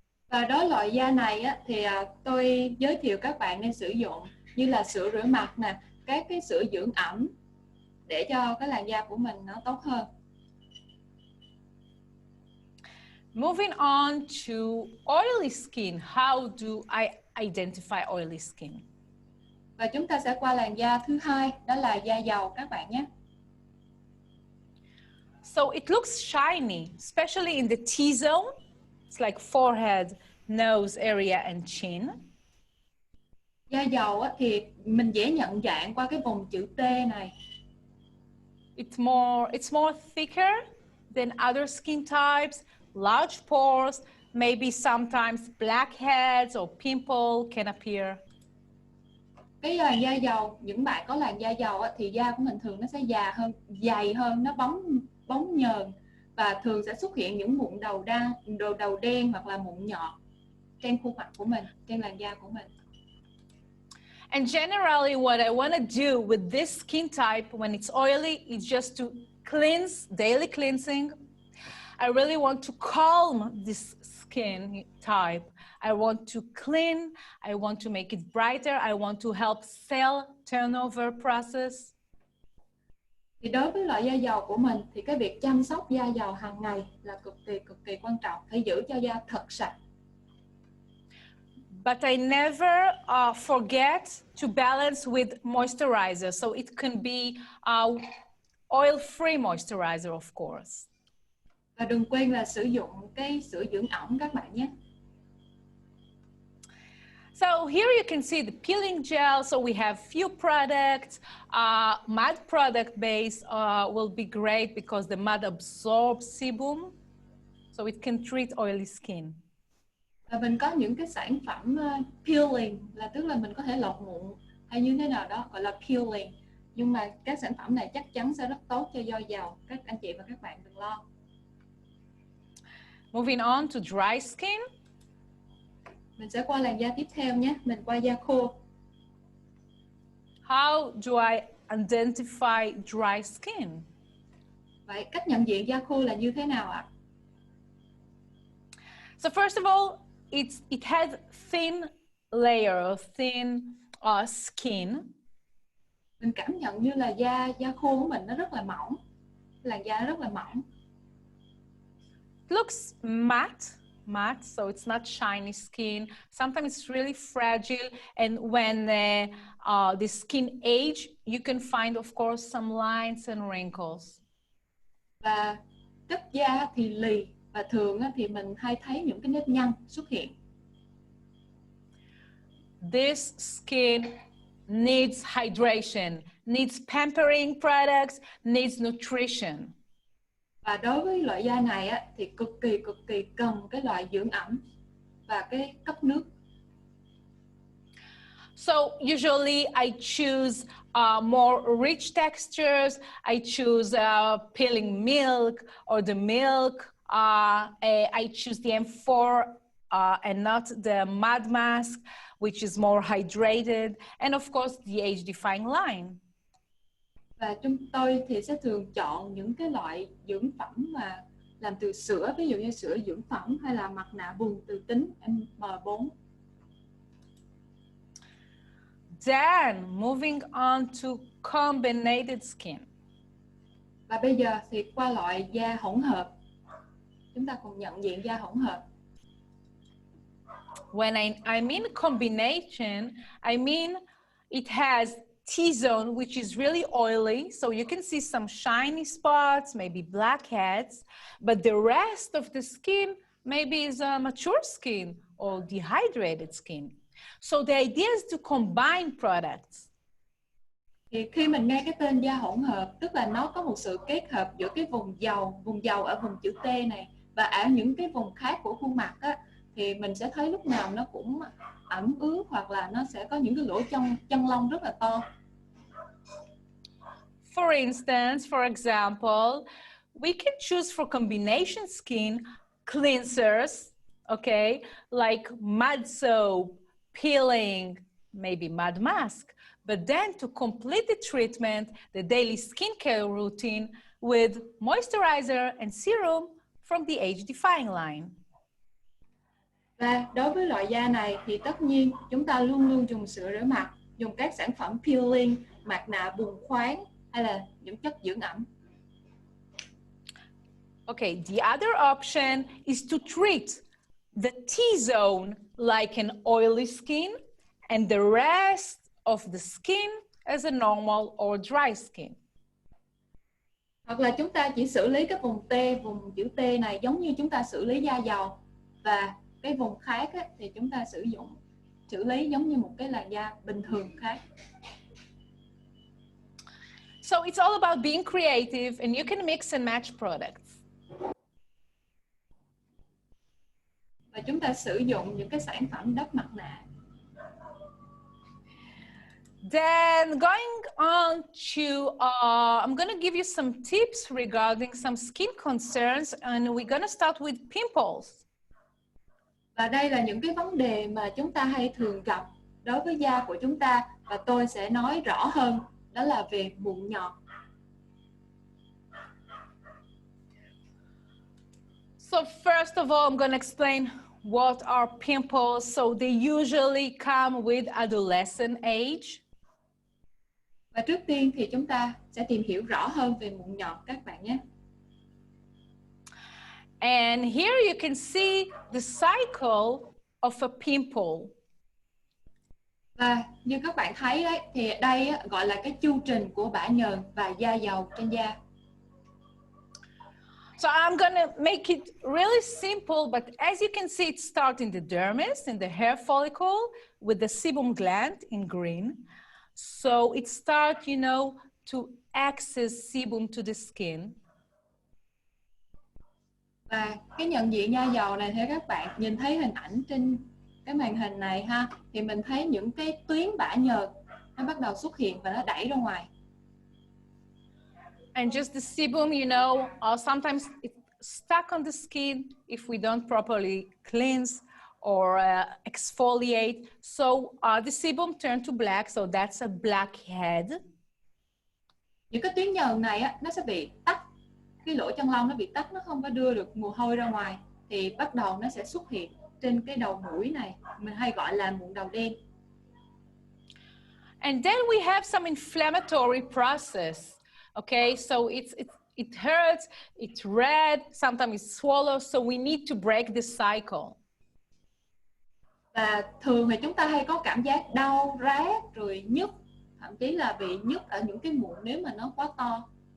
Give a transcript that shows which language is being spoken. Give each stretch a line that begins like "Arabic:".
Vietnamese: Và đối loại da này á, thì tôi giới thiệu các bạn nên sử dụng như là sữa rửa mặt nè, các cái sữa dưỡng ẩm để cho cái làn da của mình nó tốt hơn.
English: Moving on to oily skin. How do I identify oily skin?
Vietnamese: Và chúng ta sẽ qua làn da thứ hai, đó là da dầu các bạn nhé.
English: So it looks shiny, especially in the T-zone. It's like forehead, nose area and chin.
Vietnamese: Da dầu á, thì mình dễ nhận dạng qua cái vùng chữ T này.
English: It's more thicker than other skin types, large pores, maybe sometimes blackheads or pimple can appear.
Vietnamese: Cái làn da dầu, những bạn có làn da dầu á, thì da của mình thường nó sẽ dày hơn, nó bóng nhờn và thường sẽ xuất hiện những mụn đầu đen hoặc là mụn nhọt trên khuôn mặt của mình, trên làn da của mình.
English: And generally, what I want to do with this skin type when it's oily is just to cleanse, daily cleansing. I really want to calm this skin type. I want to clean. I want to make it brighter. I want to help cell turnover process.
Vietnamese: Thì đối với loại da dầu của mình thì cái việc chăm sóc da dầu hàng ngày là cực kỳ quan trọng, phải giữ cho da thật sạch.
English: But I never forget to balance with moisturizer. So it can be oil-free moisturizer, of course.
Vietnamese: Và đừng quên là sử dụng cái sữa dưỡng ẩm các bạn nhé.
English: So here you can see the peeling gel. So we have few products. Mud product base will be great because the mud absorbs sebum. So it can treat oily skin.
Vietnamese: Và mình có những cái sản phẩm peeling, là tức là mình có thể lọc mụn hay như thế nào đó, gọi là peeling. Nhưng mà các sản phẩm này chắc chắn sẽ rất tốt cho da dầu. Các anh chị và các bạn đừng lo.
English: Moving on to dry skin.
Vietnamese: Mình sẽ qua làn da tiếp theo nhé. Mình qua da khô.
English: How do I identify dry skin?
Vietnamese: Vậy cách nhận diện da khô là như thế nào ạ?
English: So first of all, it has thin layer, thin skin.
Vietnamese: Mình cảm nhận như là da khô của mình nó rất là mỏng. Làn da nó rất là mỏng.
English: It looks matte, so it's not shiny skin. Sometimes it's really fragile, and when the skin age, you can find, of course, some lines and wrinkles.
Vietnamese: Và chất da thì lì, và thường thì mình hay thấy những cái nếp nhăn xuất hiện.
English: This skin needs hydration, needs pampering products, needs nutrition.
Vietnamese: Và đối với loại da này thì cực kỳ cần cái loại dưỡng ẩm và cái cấp nước.
English: So usually I choose more rich textures. I choose peeling milk or the milk. I choose the M4 and not the mud mask, which is more hydrated. And of course the age-defying line.
Vietnamese: Và chúng tôi thì sẽ thường chọn những cái loại dưỡng phẩm mà làm từ sữa, ví dụ như sữa dưỡng phẩm hay là mặt nạ vùng từ tính M4.
English: Then moving on to combinated skin.
Vietnamese: Và bây giờ thì qua loại da hỗn hợp. Chúng ta cùng nhận diện da hỗn hợp.
English: When I mean combination, I mean it has T-zone, which is really oily, so you can see some shiny spots, maybe blackheads, but the rest of the skin maybe is a mature skin or dehydrated skin. So the idea is to combine products.
Vietnamese: Thì khi mình nghe cái tên da hỗn hợp, tức là nó có một sự kết hợp giữa cái vùng dầu ở vùng chữ T này và ở những cái vùng khác của khuôn mặt á, thì mình sẽ thấy lúc nào nó cũng ẩm ướt hoặc là nó sẽ có những cái lỗ chân lông rất là to.
English: For instance, for example, we can choose for combination skin cleansers, okay, like mud soap, peeling, maybe mud mask. But then to complete the treatment, the daily skincare routine with moisturizer and serum from the age-defying line.
Vietnamese: Và đối với loại da này thì tất nhiên chúng ta luôn luôn dùng sữa rửa mặt, dùng các sản phẩm peeling, mặt nạ bùng khoáng hay là những chất dưỡng ẩm.
English: Okay, the other option is to treat the T-zone like an oily skin and the rest of the skin as a normal or dry skin.
Vietnamese: Hoặc là chúng ta chỉ xử lý cái vùng T, vùng chữ T này giống như chúng ta xử lý da dầu, và cái vùng khác á, thì chúng ta xử lý giống như một cái làn da bình thường khác.
English: So it's all about being creative and you can mix and match products.
Vietnamese: Và chúng ta sử dụng những cái sản phẩm đắp mặt nạ.
English: Then going on to, I'm going to give you some tips regarding some skin concerns, and we're going to start with pimples.
Vietnamese: Và đây là những cái vấn đề mà chúng ta hay thường gặp đối với da của chúng ta, và tôi sẽ nói rõ hơn, đó là về mụn nhọt.
English: So first of all, I'm going to explain what are pimples. So they usually come with adolescent age.
Vietnamese: Và trước tiên thì chúng ta sẽ tìm hiểu rõ hơn về mụn nhọt các bạn nhé.
English: And here you can see the cycle of a pimple.
Vietnamese: Và như các bạn thấy đấy, thì đây gọi là cái chu trình của bã nhờn và da dầu trên da.
English: So I'm gonna make it really simple, but as you can see, it starts in the dermis, in the hair follicle, with the sebum gland in green. So it starts, you know, to access sebum to the skin.
Vietnamese: Và cái nhận diện da dầu này, theo các bạn nhìn thấy hình ảnh trên cái màn hình này ha, thì mình thấy những cái tuyến bã nhờn nó bắt đầu xuất hiện và nó đẩy ra ngoài.
English: And just the sebum, you know, sometimes it's stuck on the skin if we don't properly cleanse or exfoliate. So the sebum turn to black, so that's a blackhead.
Vietnamese: Những cái tuyến nhờn này á, nó sẽ bị tắc, cái lỗ chân lông nó bị tắc, nó không có đưa được mồ hôi ra ngoài, thì bắt đầu nó sẽ xuất hiện trên cái đầu mũi này, mình hay gọi là mụn đầu đen.
English: And then we have some inflammatory process. Okay, so it hurts, it's red, sometimes it's swollen, so we need to break this cycle.
Vietnamese: Và thường thì chúng ta hay có cảm giác đau, rát, rồi nhức, thậm chí là bị nhức ở những cái mụn nếu mà nó quá to.